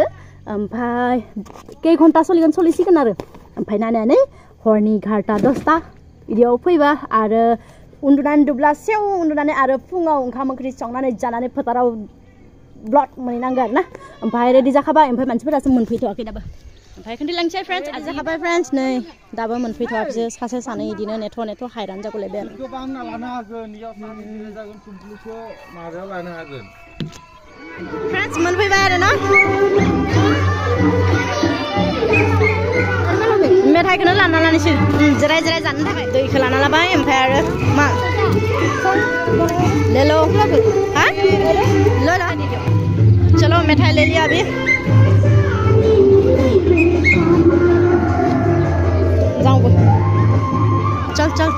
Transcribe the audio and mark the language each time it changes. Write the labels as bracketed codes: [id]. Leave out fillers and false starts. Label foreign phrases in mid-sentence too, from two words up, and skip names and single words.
[brx] ओमफ्राय खै घन्टा सोलिसिगोन आरो ओमफ्राय नायनानै हरनि 11टा 10टा बिदियाव फैबा आरो उन्दुनानै दुब्लासेयाव उन्दुनानै आरो फुङाव ओंखाम ओंख्रि संनानै जानानै फोथाराव ब्लड मोनहैनांगौ आरोना ओमफ्राय रेडि जाखाबाय ओमफ्राय मानसिफोरासो मोनफैथ'वाखै दाबो ओमफ्राय खोन्थालांसै फ्रेन्ड्स आरो जाखाबाय फ्रेन्ड्स नै दाबो मोनफैथ'वाखैसो सासे सानै बिदिनो नेथ' हायरान जागौलायबाय आरो फ्रेन्ड्स मोनफैबाय आरो ना मेथाइखौनो लाना लानोसै जिराय जानो थाखाय दैखौ लाना लाबाय ओमफ्राय आरो मा [hi] लेलो हा लो चलो मिठाई ले लिया अभी जाऊँ चल